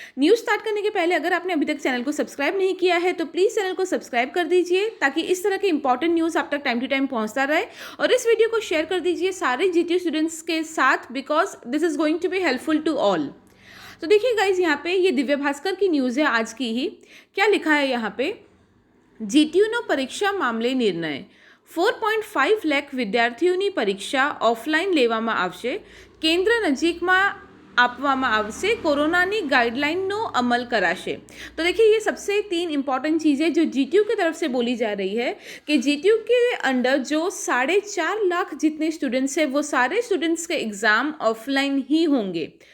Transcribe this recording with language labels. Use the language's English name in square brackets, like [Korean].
[Hindi] News start करने के पहले अगर आपने अभी तक चैनल को सब्सक्राइब नहीं किया है तो प्लीज़ चैनल को सब्सक्राइब कर दीजिए ताकि इस तरह के इंपॉर्टेंट न्यूज़ आप तक टाइम टू टाइम पहुँचता रहे। और इस वीडियो को शेयर कर दीजिए सारे जीटीयू स्टूडेंट्स के साथ, [English] Because this is going to be helpful to all. [Hindi] तो देखिए गाइज, यहाँ पे ये दिव्य भास्कर की न्यूज़ है आज की ही। क्या लिखा है यहाँ पे? [Gujarati] જીટીયુનો પરીક્ષા મામલે નિર્ણય 4.5 લાખ વિદ્યાર્થીઓની પરીક્ષા ઓફલાઈન લેવામાં આવશે। કેન્દ્ર નજીકમાં આપવામાં આવશે। કોરોનાની ગાइडलाइनનો अमल कराशे। [Hindi] तो देखिए, ये सबसे 3 इंपॉर्टेंट चीज़ें जो जीटीयू की तरफ से बोली जा रही है कि जीटीयू के अंडर जो 4.5 लाख जितने स्टूडेंट्स हैं वो सारे स्टूडेंट्स के एग्ज़ाम ऑफलाइन ही होंगे।